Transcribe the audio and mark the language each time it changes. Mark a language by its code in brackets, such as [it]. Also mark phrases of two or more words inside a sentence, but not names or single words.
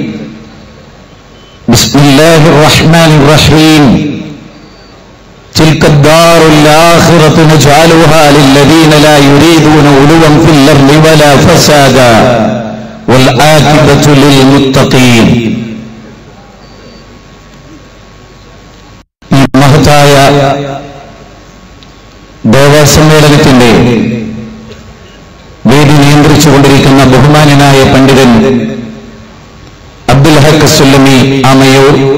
[ar] بسم الله الرحمن الرحيم. تلك الدار الآخرة نجعلها للذين لا يريدون علوا في الأرض ولا فسادا والعاقبة للمتقين. [ml] മഹത്തായ ദേവസമ്മേളനത്തിന്റെ വേദി നിയന്ത്രിച്ചുകൊണ്ടിരിക്കുന്ന ബഹുമാന്യനായ പണ്ഡിതൻ അബ്ദുൽ ഹഖ് സുല്ലമി ആമയൂർ,